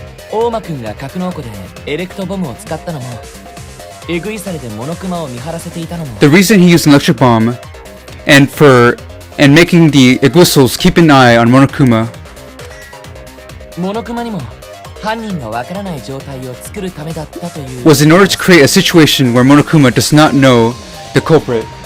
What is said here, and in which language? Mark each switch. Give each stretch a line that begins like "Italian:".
Japanese: 大間くんが格納庫でエレクトボムを使ったのもエグイサルでモノクマを見張らせていたのも
English: The reason he used an electric bomb and making the Iguistles keep an eye on Monokuma
Japanese: モノクマにも犯人がわからない状態を作るためだったという
English: was in order to create a situation where Monokuma does not know the culprit.